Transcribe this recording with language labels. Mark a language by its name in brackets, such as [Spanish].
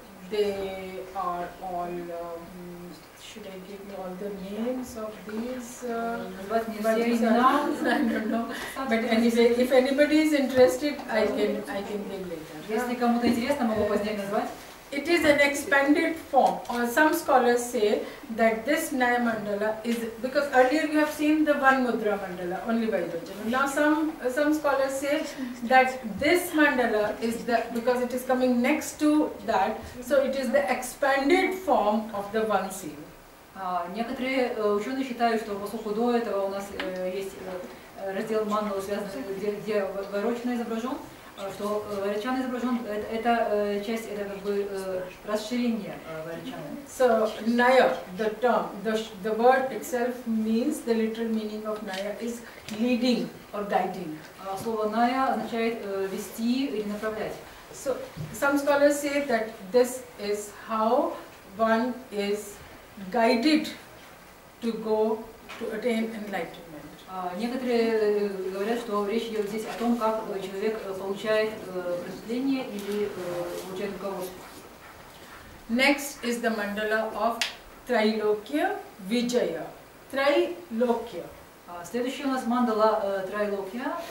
[English] they are all, should I give you all the names of these? [Russian] Назвать мне [English] But [Russian] все [English] these are, [Russian] имена. [English] I don't know. But anyway, if anybody is interested, I can give later. [Russian] Если кому-то интересно, могу позднее назвать. [English] It is an expanded form, or some scholars say that this Naya Mandala is, because earlier you have seen the one Mudra Mandala, only Vairocana. Now some scholars say that this Mandala is because it is coming next to that, so it is the expanded form of the one seal. [Russian] Некоторые ученые считают, что поскольку до этого у нас есть раздел мандалы, связанный, где Вайрочана изображен, что Вайрочана изображен, это часть, это как бы расширение Вайрочаны. [English] So Naya, the term, the word itself means, the literal meaning of Naya is leading or guiding. [Russian] Слово Ная означает вести или направлять. [English] So some scholars say that this is how one is guided to go to attain enlightenment. [Russian] Некоторые говорят, что речь идет здесь о том, как человек получает просветление или получает руководство. [English] Next is the mandala of Trailokya Vijaya. Trailokya. [Russian] Следующий у нас мандала Трайлокья.